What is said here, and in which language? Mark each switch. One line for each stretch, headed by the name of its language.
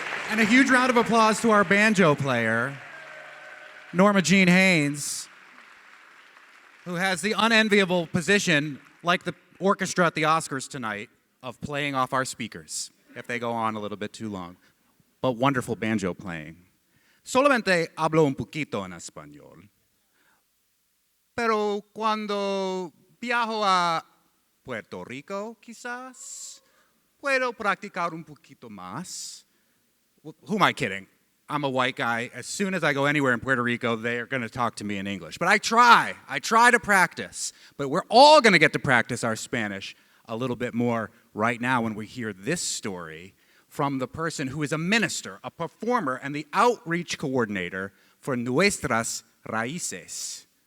English: And a huge round of applause to our banjo player, Norma Jean Haynes, who has the unenviable position, like the orchestra at the Oscars tonight, of playing off our speakers if they go on a little bit too long. But wonderful banjo playing.
Spanish: Solamente hablo un poquito en español. Pero cuando viajo a Puerto Rico, quizás, puedo practicar un poquito más.
English: Who am I kidding? I'm a white guy. As soon as I go anywhere in Puerto Rico, they're going to talk to me in English. But I try to practice. But we're all going to get to practice our Spanish a little bit more right now when we hear this story from the person who is a minister, a performer, and the outreach coordinator for Nuestras, Raices.